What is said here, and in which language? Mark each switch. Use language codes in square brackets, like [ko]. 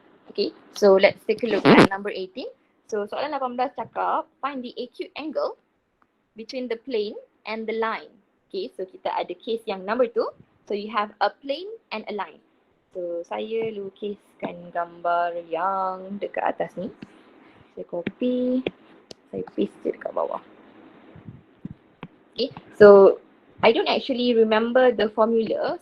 [en] Okay, so let's take a look at number 18. So [ms] soalan 18 cakap, [en] find the acute angle between the plane and the line. Okay, so [ms] kita ada case yang number 2. [en] So you have a plane and a line. [ms] So saya lukiskan gambar yang dekat atas ni. Saya copy, saya paste je dekat bawah. [en] Okay, so I don't actually remember the formula.